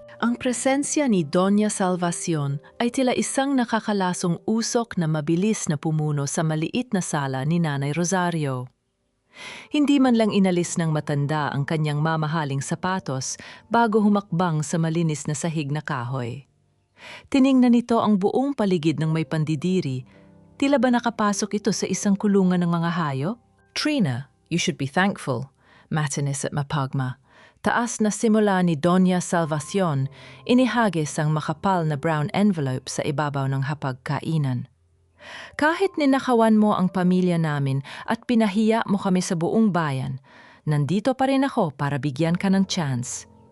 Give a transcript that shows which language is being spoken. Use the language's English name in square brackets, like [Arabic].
[Filipino] Ang presensya ni Doña Salvacion ay tila isang nakakalasong usok na mabilis na pumuno sa maliit na sala ni Nanay Rosario. Hindi man lang inalis ng matanda ang kanyang mamahaling sapatos bago humakbang sa malinis na sahig na kahoy. Tiningnan nito ang buong paligid ng may pandidiri. Tila ba nakapasok ito sa isang kulungan ng mga hayop? [English] Trina, you should be thankful. [Filipino] Matinis at mapagma. Taas na simula ni Doña Salvacion, inihagis ang makapal na brown envelope sa ibabaw ng hapagkainan. Kahit ninakawan mo ang pamilya namin at pinahiya mo kami sa buong bayan, nandito pa rin ako para bigyan ka ng chance.